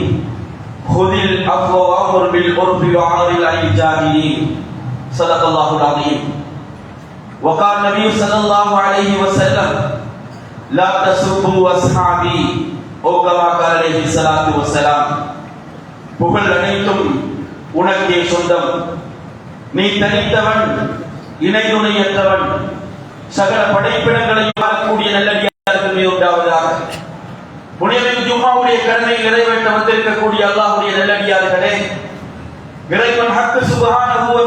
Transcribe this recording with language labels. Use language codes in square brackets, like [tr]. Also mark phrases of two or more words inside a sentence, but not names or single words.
[ar] خذ العفو وأمر بالعرف وأعرض عن الجاهلين. صدق الله العظيم. وقال النبي صلى الله عليه وسلم لا تسبوا أصحابي أو كما قال عليه الصلاة والسلام. [ta] புகழ் அனைத்தும் உனக்கே சொந்தம். நீ தனித்தவன், இணை துணையற்றவன். சகல படைப்பிடங்களையும் ஆளக்கூடிய நல்லடியார்கள் மீது உண்டாவதாக. புனிதமிகு ஜும்மாவுடைய கடமையை நிறைவேற்ற வந்திருக்கக்கூடிய அல்லாஹ்வுடைய நல்லடியார்களே, இறைவன் ஹக் [ar] سبحانه و